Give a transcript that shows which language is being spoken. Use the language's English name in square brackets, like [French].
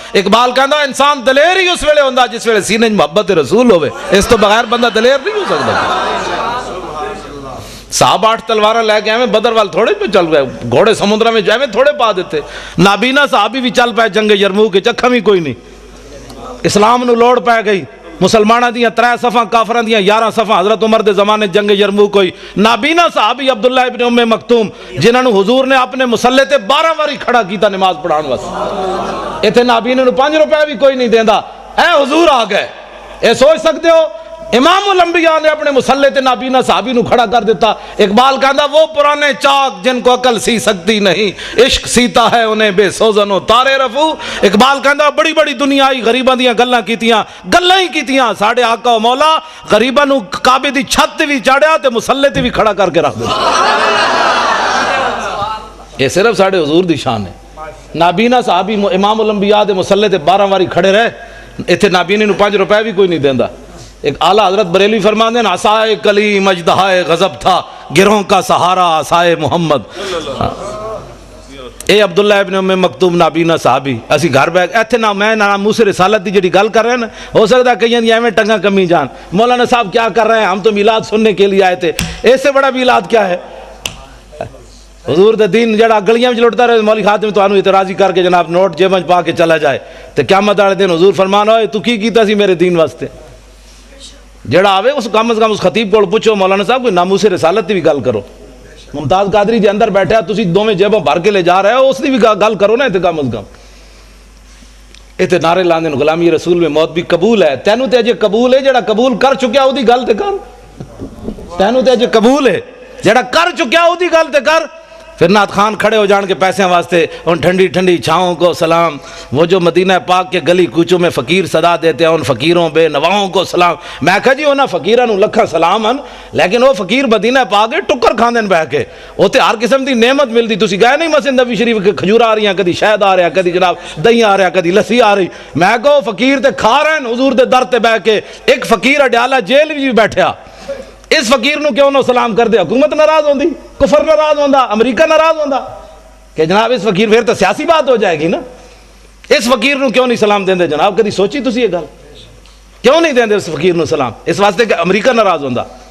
[Punjabi] اقبال کہندا انسان دلیر ہی اس ویلے ہوندا جس ویلے سینے محبت رسول ہوے, اس تو بغیر بندہ دلیر نہیں ہو سکتا. صاحب 8 تلواراں لے کے ایویں بدر وال تھوڑے پہ چل گئے, گھوڑے سمندر میں ایویں تھوڑے پا دیتے. نابینا صحابی بھی چل پائے جنگ یرموک کے چکھا بھی کوئی نہیں. اسلام نو لوڑ پہ گئی. مسلمانہ دیاں 3 صفحاں کافران دیاں 11 صفحاں. حضرت عمر دے زمانے جنگ یرموک ہوئی. نابینا صحابی عبداللہ ابن ام مکتوم جنہاں نو حضور نے اپنے مسلح تے 12 واری کھڑا کیتا نماز پڑھان واسطے. ایتھے نابینا نو 5 روپے بھی کوئی نہیں دیندا. اے حضور آ گئے. اے سوچ سکتے ہو امام الانبیاء نے اپنے مسلح تے نابینا صحابی نو کھڑا کر دیتا. اقبال کہندا [Urdu] وہ پرانے چاک جن کو عقل سی سکتی نہیں, عشق سیتا ہے انہیں بے سوزن و تارے رفو. [Punjabi] اقبال کہندا بڑی بڑی دنیا آئی غریباں دیاں گلاں کیتیاں, گلاں ہی کیتیاں. ساڈے آقا و مولا غریباں نو کعبے دی چھت تے وی چاڑیا تے مسلح تے وی کھڑا کر کے رکھ دتا. یہ صرف ساڈے حضور دی شان ہے. نابینا صحابی امام الانبیاء دے مسلح تے 12 واری کھڑے رہے. ایتھے نابینے نو 5 روپے بھی کوئی نہیں دیندا. ایک اعلیٰ حضرت بریلوی فرماندے ہیں [Urdu] عصائے کلیم اژدہائے غضب تھا, گروہوں کا سہارا عصائے محمد. [Punjabi] اے عبداللہ ابن ام مکتوم نابینا صحابی اسی گھر بیٹھ ایتھے نہ میں نہ موسیٰ رسالت دی جڑی گل کر رہے ہیں نا, ہو سکتا ہے کہیں دی ایویں ٹنگا کمی جان. [Urdu] مولانا صاحب کیا کر رہے ہیں, ہم تو میلاد سننے کے لیے آئے تھے. [Punjabi] اس سے بڑا میلاد کیا ہے؟ حضور دے دین جڑا گلیاں وچ لٹدا رہے, مولوی خاتم تانوں اعتراضی کر کے جناب نوٹ جیب وچ پا کے چلا جائے تے قیامت والے دن حضور فرمان ہوئے تو کی کیتا سی میرے دین واسطے. جڑا آوے اس کم از کم اس خطیب کو پوچھو مولانا صاحب کوئی ناموس رسالت دی بھی گل کرو. ممتاز قادری جے اندر بیٹھا تسی دوویں جیبوں بھر کے لے جا رہے ہو, اس دی بھی گل کرو نا. تے کم از کم ایتھے نعرے لاندے غلامی رسول میں موت بھی قبول ہے. تینوں تے اجے قبول ہے, جڑا قبول کر چکیا او دی گل تے کر. تینوں تے اجے قبول ہے, جڑا کر چکیا او دی گل تے کر. پھر نعت خان کھڑے ہو جان کے پیسے واسطے [Urdu] ان ٹھنڈی ٹھنڈی چھاؤں کو سلام, وہ جو مدینہ پاک کے گلی کوچوں میں فقیر صدا دیتے ہیں ان فقیروں بے نواؤں کو سلام. [Punjabi] میں کہا جی انہاں فقیراں نو لکھاں سلام ہیں, لیکن وہ فقیر مدینہ پاک کے ٹکر کھاندے بہ کے اوتے ہر قسم دی نعمت ملدی. تسی گئے نہیں مسجد نبوی شریف کے کھجور آ رہی ہیں, کدی شہد آ رہا, کدی جناب دہی آ رہا, کدی لسی آ رہی. میں کہو فقیر تے کھا رہے ہیں حضور دے در تے بہ کے. ایک فقیر اڈیالہ جیل بھی بیٹھا, اس فقیر نو کیوں نہ سلام کر دے؟ حکومت ناراض ہوندی, کفر ناراض ہوندا, امریکہ ناراض ہوندا کہ جناب اس فقیر [Urdu] پھر تو سیاسی بات ہو جائے گی نا. [Punjabi] اس فقیر نو کیوں نہیں سلام دیندے جناب؟ کدی سوچی تسی یہ گل؟ کیوں نہیں دیندے اس فقیر نو سلام؟ اس واسطے کہ امریکہ ناراض ہوندا.